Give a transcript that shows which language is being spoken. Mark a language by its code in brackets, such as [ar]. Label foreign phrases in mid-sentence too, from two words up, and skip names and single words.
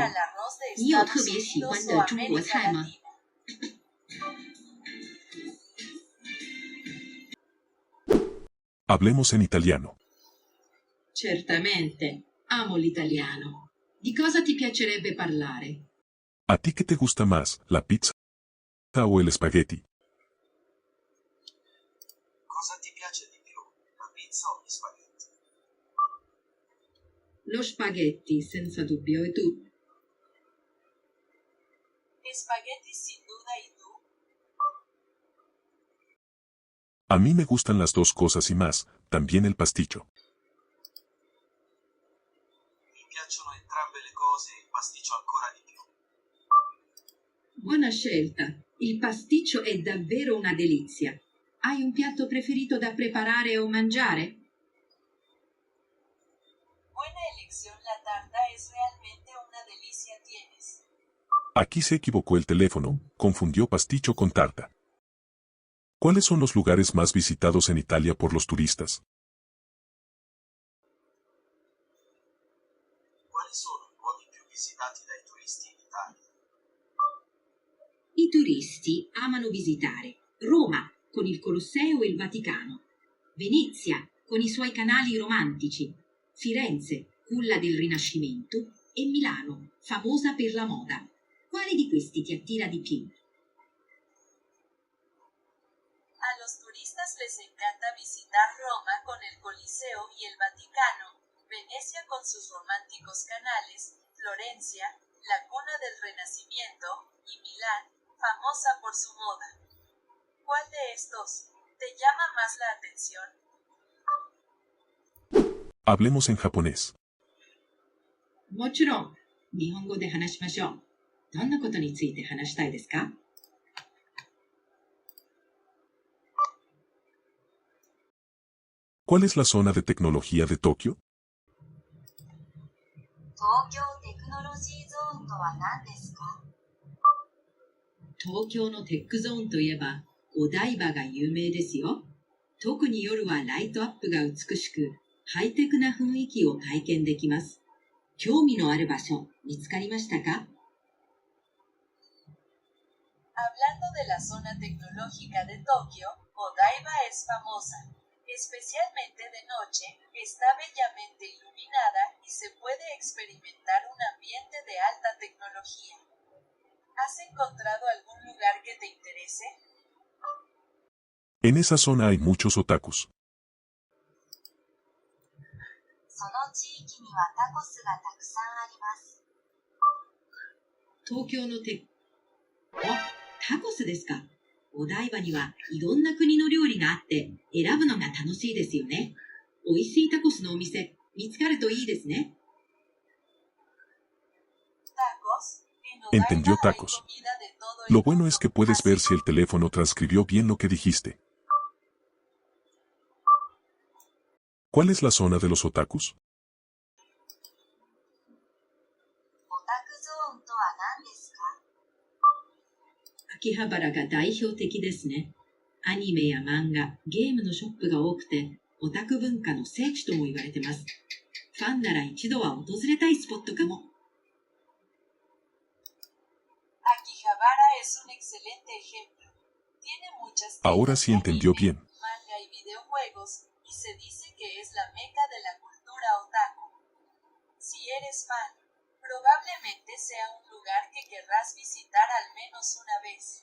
[zh] 你有特别喜欢的中国菜吗？ [es] Hablemos en italiano. [it] Certamente, amo l'italiano. Di cosa ti piacerebbe parlare? [es] ¿A ti qué te gusta más, la pizza o el espagueti? [it] Cosa ti piace di più, la pizza o gli spaghetti? Lo spaghetti, senza dubbio, e tu? [es] Espagueti sin duda, ¿y tú? A mí me gustan las dos cosas y más, también el pasticcio. [it] Mi piacciono entrambe le cose e il pasticcio ancora di più. Buona scelta. Il pasticcio è davvero una delizia. Hai un piatto preferito da preparare o mangiare? [es] Buena elección, la tarta es realmente una delicia. ¿Tienes? Aquí se equivocó el teléfono, confundió pasticcio con tarta. ¿Cuáles son los lugares más visitados en Italia por los turistas? [it] Quali sono i luoghi più visitati dai turisti in Italia? I turisti amano visitare Roma con il Colosseo e il Vaticano, Venezia con i suoi canali romantici, Firenze, culla del Rinascimento, e Milano, famosa per la moda. Quale di questi ti attira di più? [es] A los turistas les encanta visitar Roma con el Coliseo y el Vaticano, Venecia con sus románticos canales, Florencia, la cuna del Renacimiento, y Milán, famosa por su moda. ¿Cuál de estos te llama más la atención? Hablemos en japonés. [ja] もちろん、日本語で話しましょう。どんなことについて話したいですか？ ¿Cuál es la zona de tecnología de Tokio? 東京テクノロジーゾーンとは何ですか？東京のテックゾーンといえば、お台場が有名ですよ。特に夜はライトアップが美しく、ハイテクな雰囲気を体験できます。興味のある場所、見つかりましたか？ [es] Hablando de la zona tecnológica de Tokio, Odaiba es famosa. Especialmente de noche, está bellamente iluminada y se puede experimentar un ambiente de alta tecnología. ¿Has encontrado algún lugar que te interese? En esa zona hay muchos otakus. [ja] その地域にはタコスがたくさんあります。東京のタコスですか。お台場にはいろんな国の料理があって選ぶのが楽しいですよね。美味しいタコスのお店見つかるといいですね。 [es] Tacos. Entendió tacos. Lo bueno es que puedes ver si el teléfono transcribió bien lo que dijiste. ¿Cuál es la zona de los otakus? [ja] オタクゾーンとは何ですか？秋葉原が代表的ですね。アニメや漫画、ゲームのショップが多くて、オタク文化の聖地とも言われてます。ファンなら一度は訪れたいスポットかも。 [es] Akihabara es un excelente ejemplo. Tiene muchas Ahora tiendas sí de entendió anime, bien. manga y videojuegos, y se dice que es la meca de la cultura otaku. Si eres fan, probablemente sea un lugar que querrás visitar al menos una vez.